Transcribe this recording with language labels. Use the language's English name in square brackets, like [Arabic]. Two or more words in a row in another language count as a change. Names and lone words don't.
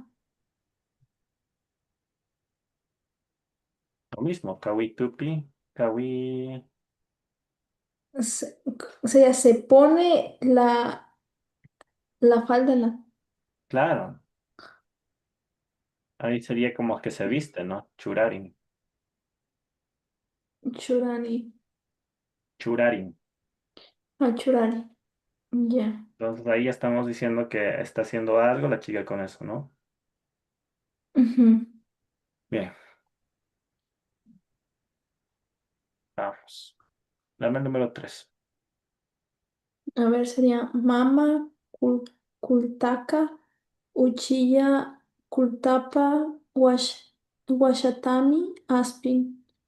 [Spanish] Lo mismo, [Quechua] kawi tupi, kawi, [Spanish] o sea, se pone la falda en la claro, ahí sería como que se viste, ¿no? Churarin, Churani, churarin. Churani, ya. Entonces ahí estamos diciendo que está haciendo algo la chica con eso, ¿no? Ujú. Bien, vamos. Dame el número 3. [Quechua] A ver, sería Mama, Kultaka, Uchilla, Kultapa, Washatami, Aspin.